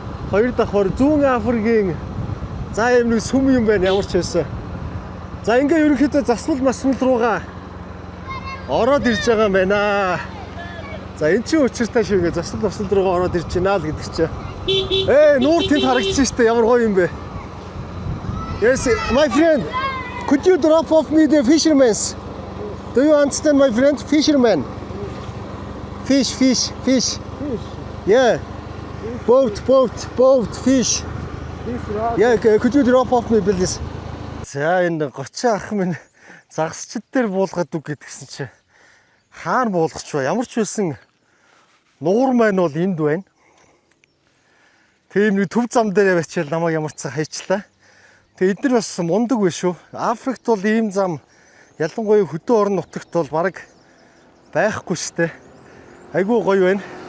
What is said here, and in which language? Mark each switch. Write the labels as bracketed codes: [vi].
[mn] Хоёр давхар зүүн Африкийн за юм нэг сүм юм байна ямар ч байсан. За ингээ ерөнхийдөө засвал масвал руугаа ороод ирж байгаа юм байна. За эн чинь учиртай шүү ингээ засвал масвал руугаа ороод ирж байна л гэдэг чинь. Нуур тэнд харагдчих штэ ямар гоё юм бэ. [en] Yes, my friend, could you drop off me the fisherman's? Do you understand, my friend? Fisherman. Fish. Yeah. Boat, fish. Yeah, could you drop off me, please? [mn] За энэ 30 ах минь загасчд дээр буулгаад үг гэдгсэн чи хаана буулгач вэ? Ямар ч байсан нуур маань бол энд байна. Тийм нэг төв зам дээр авчил намайг ямар ч хайчлаа. Тэгээ эдгээр бас мундаг биш шүү. Африкт бол ийм зам ялангуяа хөдөө орон нутагт бол баг байхгүй штэ. Айгуу гоё байна.